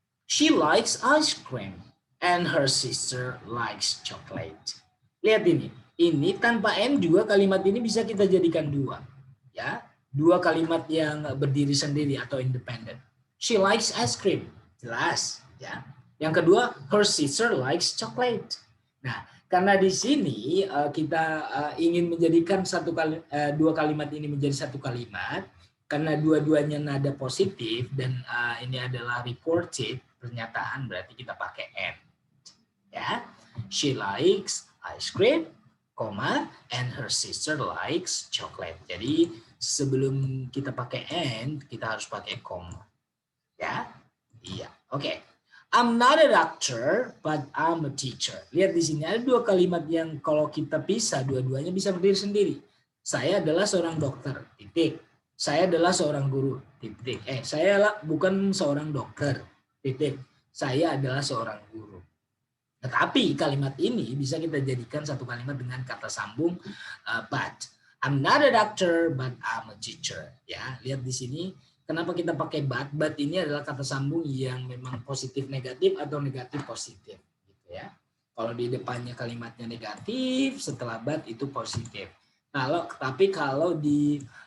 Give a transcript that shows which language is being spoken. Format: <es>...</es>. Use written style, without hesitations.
<en>She likes ice cream and her sister likes chocolate.</en> <id>Lihat ini. Ini tanpa n juga kalimat ini bisa kita jadikan dua. Ya, dua kalimat yang berdiri sendiri atau independen.</id> <en>She likes ice cream.</en> <id>Jelas, ya. Yang kedua,</id> <en>her sister likes chocolate.</en> <id>Nah, karena di sini kita ingin menjadikan dua kalimat ini menjadi satu kalimat, karena dua-duanya nada positif dan ini adalah reported pernyataan, berarti kita pakai and.</id> <en>Ya, she likes ice cream, and her sister likes chocolate.</en> <id>Jadi sebelum kita pakai and, kita harus pakai koma. Ya. Iya, oke.</id> <en>I'm not a doctor, but I'm a teacher.</en> <id>Lihat di sini ada dua kalimat yang kalau kita pisah, dua-duanya bisa berdiri sendiri. Saya adalah seorang dokter, titik. Saya adalah seorang guru, titik. Saya bukan seorang dokter, titik. Saya adalah seorang guru. Tetapi kalimat ini bisa kita jadikan satu kalimat dengan kata sambung, but.</id> <en>I'm not a doctor, but I'm a teacher.</en> <id>Ya, lihat di sini. Kenapa kita pakai but? But ini adalah kata sambung yang memang positif negatif atau negatif positif, gitu ya. Kalau di depannya kalimatnya negatif, setelah but itu positif. Tapi kalau di</id>